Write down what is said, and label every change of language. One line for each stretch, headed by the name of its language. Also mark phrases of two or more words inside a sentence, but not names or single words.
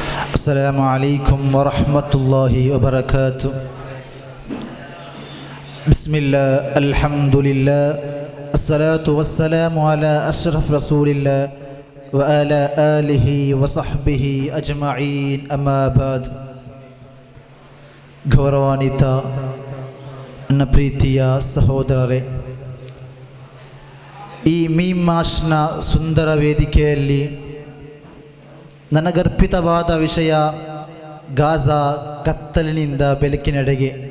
Arabic: السلام عليكم ورحمة الله وبركاته. بسم الله الحمد لله الصلاة والسلام على أشرف رسول الله وعلى آله وصحبه أجمعين أما بعد.
Kannada: ಗೌರವಾನ್ವಿತ ನನ್ನ ಪ್ರೀತಿಯ ಸಹೋದರರೇ, ಈ ಮೀಮಾಶ್ನ ಸುಂದರ ವೇದಿಕೆಯಲ್ಲಿ ನನಗರ್ಪಿತವಾದ ವಿಷಯ ಗಾಜಾ ಕತ್ತಲಿನಿಂದ ಬೆಳಕಿನೆಡೆಗೆ.